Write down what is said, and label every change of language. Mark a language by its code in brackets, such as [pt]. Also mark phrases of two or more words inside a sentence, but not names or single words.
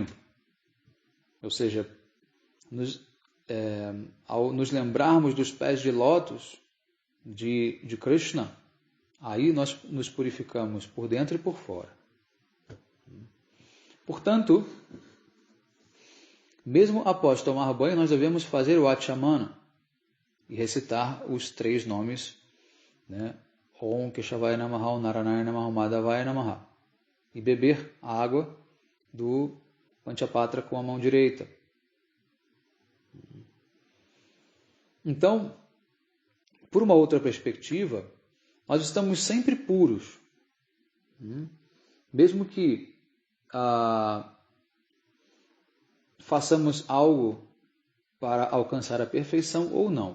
[pt] Ou seja, ao nos lembrarmos dos pés de lótus de Krishna, aí nós nos purificamos por dentro e por fora. Portanto, mesmo após tomar banho, nós devemos fazer o Achamana e recitar os 3 nomes, né? [sa] ॐ केशवाय नमः, ॐ नरनाय नमः, ॐ माधवाय नमः, [pt] e beber a água do Panchapatra com a mão direita. Então, por uma outra perspectiva, nós estamos sempre puros. Mesmo que façamos algo para alcançar a perfeição ou não.